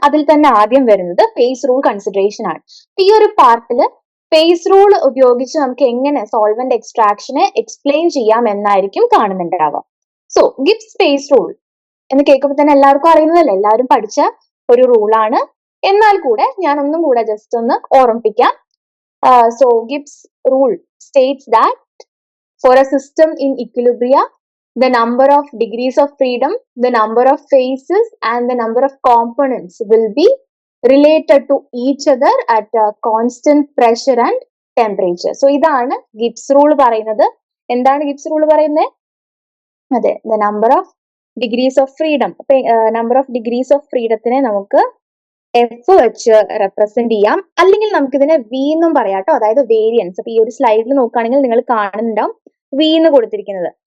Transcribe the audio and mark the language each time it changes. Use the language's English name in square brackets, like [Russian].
[Malayalam] അതിൽ തന്നെ ആദ്യം വരുന്നത് ഫേസ് റൂൾ കൺസിഡറേഷൻ ആണ്. ഈ ഒരു പാർട്ടിൽ ഫേസ് റൂൾ ഉപയോഗിച്ച് നമുക്ക് എങ്ങനെ സോൾവെന്റ് എക്സ്ട്രാക്ഷനെ എക്സ്പ്ലെയിൻ ചെയ്യാം എന്നായിരിക്കും കാണുന്നുണ്ടാവുക. സോ ഗിബ്സ് ഫേസ് റൂൾ എന്ന് കേൾക്കുമ്പോൾ തന്നെ എല്ലാവർക്കും അറിയുന്നതല്ലേ, എല്ലാവരും പഠിച്ച ഒരു റൂളാണ്. എന്നാൽ കൂടെ ഞാൻ ഒന്നും കൂടെ ജസ്റ്റ് ഒന്ന് ഓർമ്മിപ്പിക്കാം. [English] So Gibbs rule states that for a system in equilibria, the number of degrees of freedom, the number of phases, and the number of components will be related to each other at a constant pressure and temperature. [Malayalam] So ഇതാണ് Gibbs rule പറയുന്നത്. എന്താണ് Gibbs rule പറയുന്നത്? അതെ, [English] the number of degrees of freedom. [Malayalam] Number of degrees of ഫ്രീഡത്തിനെ നമുക്ക് F വെച്ച് represent ചെയ്യാം, അല്ലെങ്കിൽ നമുക്കിതിനെ വി എന്നും പറയാം കേട്ടോ. അതായത് വേരിയൻസ്. അപ്പൊ ഈ ഒരു സ്ലൈഡിൽ നോക്കുകയാണെങ്കിൽ നിങ്ങൾ കാണുന്നുണ്ടാവും വി എന്ന് കൊടുത്തിരിക്കുന്നത്.